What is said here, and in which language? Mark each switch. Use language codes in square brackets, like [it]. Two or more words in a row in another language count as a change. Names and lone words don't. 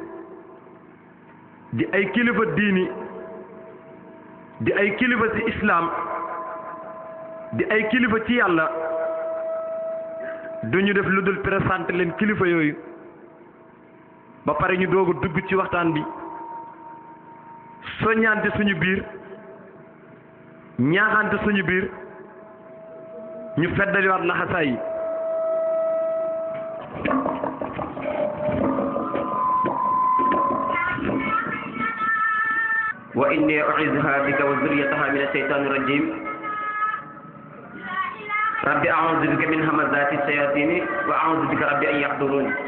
[wo] di ay kilifa diini di ay kilifa ci islaam di ay kilifa ci yàlla duñu def lu dul présenté leen kilifa yooyu ba pare ñu doog a dugg ci waxtaan bi soññante suñu biir ñaaxante suñu biir ñu feddaliwaat laxasaay yi [ar] وإني أعيذها بك وذريتها من الشيطان الرجيم رب أعوذ بك من همزات الشياطين وأعوذ بك رب أن يحضرون